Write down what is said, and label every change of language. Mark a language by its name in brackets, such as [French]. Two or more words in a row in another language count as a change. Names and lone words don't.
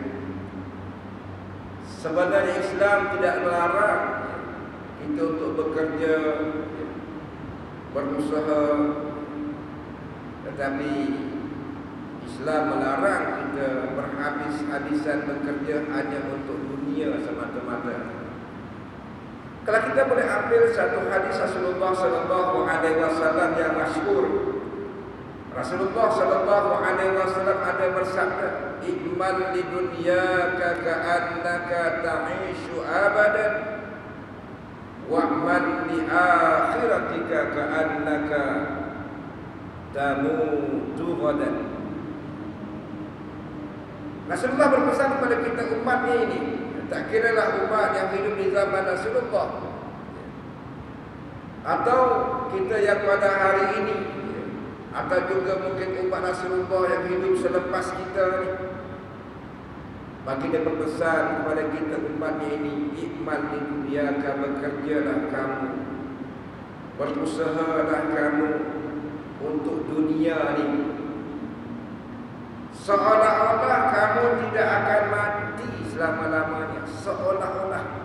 [Malay] Sebenarnya Islam tidak melarang kita untuk bekerja, berusaha, tetapi Islam melarang kita berhabis-habisan bekerja hanya untuk dunia semata-mata. Kalau kita boleh ambil satu hadis Rasulullah [Arabic] صلى الله عليه وسلم [Malay] yang masyhur. Rasulullah [Arabic] صلى الله عليه وسلم [Malay] ada bersabda, [Arabic] "اعمل لدنياك كأنك تعيش أبدا، واعمل لآخرتك كأنك تموت غدا." [Malay] Rasulullah berpesan kepada kita umatnya ini, tak kiralah umat yang hidup di zaman Rasulullah atau kita yang pada hari ini, atau juga mungkin umat Rasulullah yang hidup selepas kita ni. Maka dia berpesan kepada kita umatnya ini, [Arabic] "اعمل لدنياك, [Malay] bekerjalah kamu, berusahalah kamu untuk dunia ni, seolah-olah kamu tidak akan mati selama-lamanya, seolah-olah.